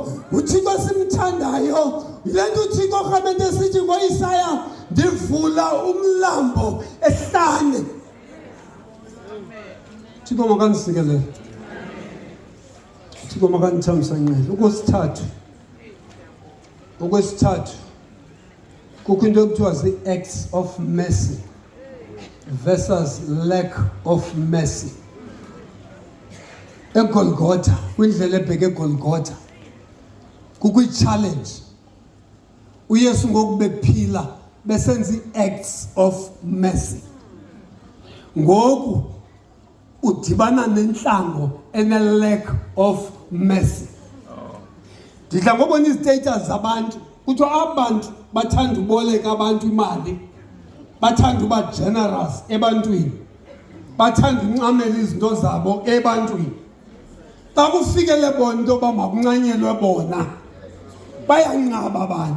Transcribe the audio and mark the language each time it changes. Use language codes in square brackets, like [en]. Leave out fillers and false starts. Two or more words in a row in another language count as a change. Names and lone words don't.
[xh] uThixo simthandayo yile nto uThixo kamente sithi ngoIsaya, ndivula umlambo ehlane. Thixo makandisikelele, Thixo makandithamsanqele. Okwesithathu kukho into ekuthiwa zii- [en] acts of mercy versus lack of mercy. [xh] eGolgotha, kwindlela ebheke eGolgotha, kukho i-challenge. uYesu ngoku bephila besenza ii- [en] acts of mercy. [xh] Ngoku udibana nentlango ene- [en] lack of mercy. [xh] Ndidla ngobona izi-status zabantu, kuthiwa abantu bathanda uboleka abantu imali, bathanda uba generous ebantwini, bathanda uncamela izinto zabo ebantwini. Xa kufikele bona into yoba makuncanyelwe bona, bayanqaba abantu.